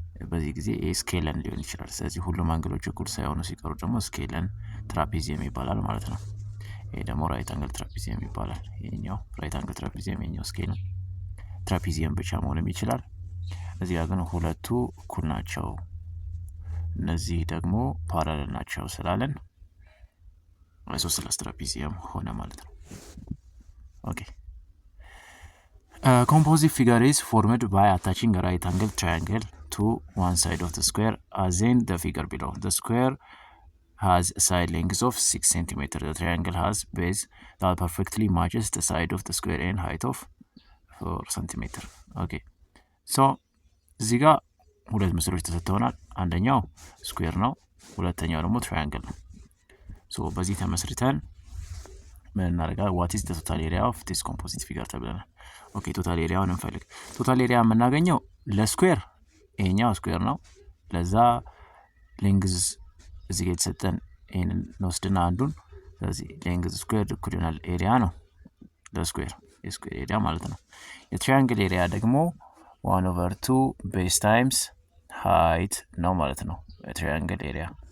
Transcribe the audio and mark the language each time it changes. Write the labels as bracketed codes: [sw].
[am] በዚህ ጊዜ ይሄ ስኬለን ሊሆን ይችላል። ስለዚህ ሁሉም አንግሎች እኩል ሳይሆኑ ሲቀሩ ደግሞ ስኬለን ትራፒዚየም ይባላል ማለት ነው። ይሄ ደግሞ ራይት አንግል ትራፒዚየም ይባላል። ይሄኛው ራይት አንግል ትራፒዚየም፣ ይሄኛው ስኬለን ትራፒዚየም ብቻ መሆንም ይችላል። እዚህ ጋር ግን ሁለቱ እኩል ናቸው፣ እነዚህ ደግሞ ፓራለል ናቸው ስላለን አይሶስለስ ትራፒዚየም ሆነ ማለት ነው። ኦኬ [en] composite figure is formed by attaching a right angle triangle to one side of the square as in the figure below. The square has a side length of 6 cm. The triangle has base that perfectly matches the side of the square and height of 4 cm. Okay, so [am] እዚህ ጋር ሁለት ምስሎች ተሰጥተውናል። አንደኛው ስኩዌር ነው፣ ሁለተኛው ደግሞ ትራያንግል ነው። ሶ በዚህ ተመስርተን ምን እናደርጋለን? [en] what is the total area of this composite figure [am] ተብለናል። ኦኬ ቶታል ኤሪያውን እንፈልግ። ቶታል ኤሪያ የምናገኘው ለስኩዌር ይሄኛው ስኩዌር ነው፣ ለዛ ሌንግዝ እዚህ ጋር የተሰጠን ይሄንን እንወስድና አንዱን፣ ስለዚህ ሌንግዝ ስኩዌር እኩል ይሆናል ኤሪያ ነው ለስኩዌር፣ የስኩዌር ኤሪያ ማለት ነው። የትራያንግል ኤሪያ ደግሞ 1/2 ቤዝ ታይምስ ሃይት ነው ማለት ነው። የትራያንግል ኤሪያ